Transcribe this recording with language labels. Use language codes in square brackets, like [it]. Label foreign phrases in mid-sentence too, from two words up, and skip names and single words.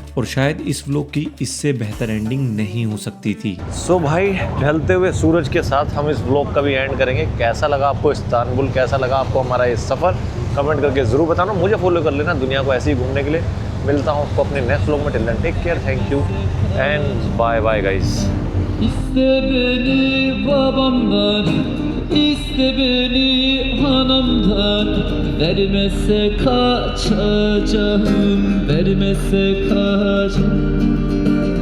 [hi] और शायद इस व्लॉग की इससे बेहतर एंडिंग नहीं हो सकती थी। सो भाई ढलते हुए सूरज के साथ हम इस व्लॉग का भी एंड करेंगे। कैसा लगा आपको इस्तांबुल, कैसा लगा आपको हमारा ये सफ़र, कमेंट करके ज़रूर बताना। मुझे फॉलो कर लेना दुनिया को ऐसे ही घूमने के लिए। मिलता हूँ आपको अपने [en] next vlog [hi] में। [en] till then take care, thank you and bye bye guys. [tr] İste beni babamdan, iste beni hanımdan. Vermezse kaçacağım, vermezse kaçacağım.